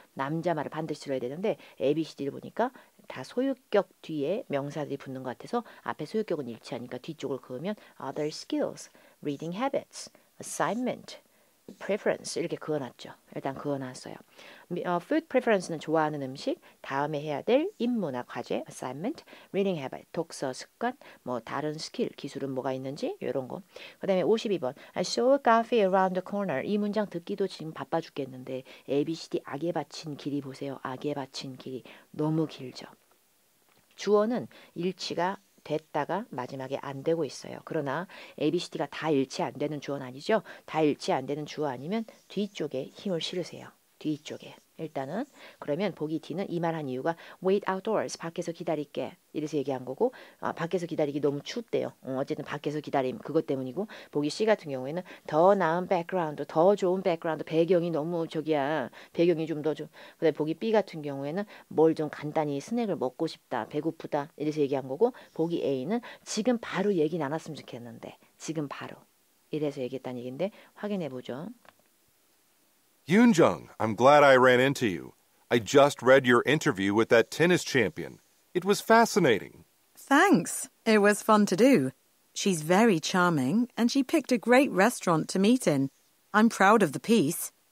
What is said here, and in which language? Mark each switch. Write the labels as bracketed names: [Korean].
[Korean] 남자 말을 반드시 들어야 되는데 ABCD를 보니까 다 소유격 뒤에 명사들이 붙는 것 같아서 앞에 소유격은 일치하니까 뒤쪽을 그으면 other skills, reading habits, assignment, preference 이렇게 그어놨죠. 일단 그어놨어요. food preference는 좋아하는 음식, 다음에 해야 될 인문학 과제, assignment, reading habit, 독서 습관, 뭐 다른 스킬, 기술은 뭐가 있는지 이런 거. 그 다음에 52번 [English] I saw a cafe around the corner. [Korean] 이 문장 듣기도 지금 바빠 죽겠는데 ABCD 악에 바친 길이 보세요. 악에 바친 길이 너무 길죠. 주어는 일치가 됐다가 마지막에 안 되고 있어요. 그러나 ABCD가 다 일치 안 되는 주어는 아니죠. 다 일치 안 되는 주어 아니면 뒤쪽에 힘을 실으세요. 뒤쪽에. 일단은 그러면 보기 D는 이 말 한 이유가 wait outdoors, 밖에서 기다릴게 이래서 얘기한 거고 밖에서 기다리기 너무 춥대요. 어쨌든 밖에서 기다림 그것 때문이고 보기 C 같은 경우에는 더 나은 백그라운드, 더 좋은 백그라운드, 배경이 너무 배경이 좀 더 좀. 그다음에 보기 B 같은 경우에는 뭘 좀 간단히 스낵을 먹고 싶다, 배고프다 이래서 얘기한 거고 보기 A는 지금 바로 얘기 나눴으면 좋겠는데 지금 바로 이래서 얘기했다는 얘기인데 확인해 보죠. [English] Yoonjung, I'm glad I ran into you. I just read your interview with that tennis champion. It was fascinating. Thanks. It was fun to do. She's very charming, and she picked a great restaurant to meet in. I'm proud of the piece.